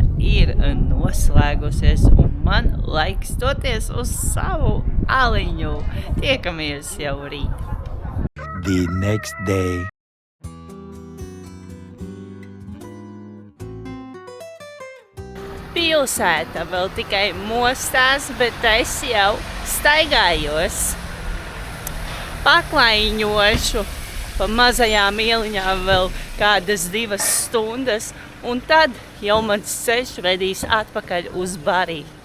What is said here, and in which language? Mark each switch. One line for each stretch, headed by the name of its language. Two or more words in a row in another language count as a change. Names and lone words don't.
Latvian: ir noslēgusies, un man laiks doties uz savu aliņu. Tiekamies jau rīt.
English: The next day.
Latvian: Pilsēta vēl tikai mostās, bet es jau staigājos. Paklaiņošu pa mazajām ieliņām vēl kādas 2 stundas, un tad jau mans ceļš vedīs atpakaļ uz Bari.